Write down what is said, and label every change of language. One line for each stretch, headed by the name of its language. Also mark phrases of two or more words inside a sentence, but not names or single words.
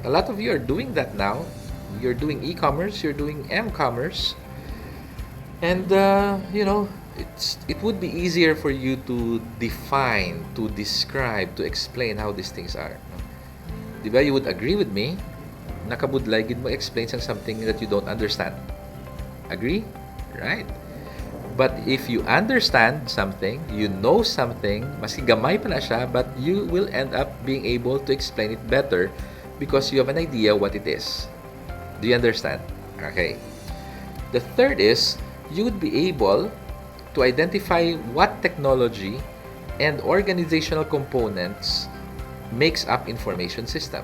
English: A lot of you are doing that now. You're doing e-commerce, you're doing m-commerce. And, it would be easier for you to define, to describe, to explain how these things are. Diba, you would agree with me,
Hiligaynon: nakabudlay gid mo explain
English: something that you don't understand. Agree? Right? But if you understand something, you know something,
Hiligaynon: maski gamay pa na siya,
English: but you will end up being able to explain it better because you have an idea what it is. Do you understand? Okay. The third is, you would be able to identify what technology and organizational components makes up information system.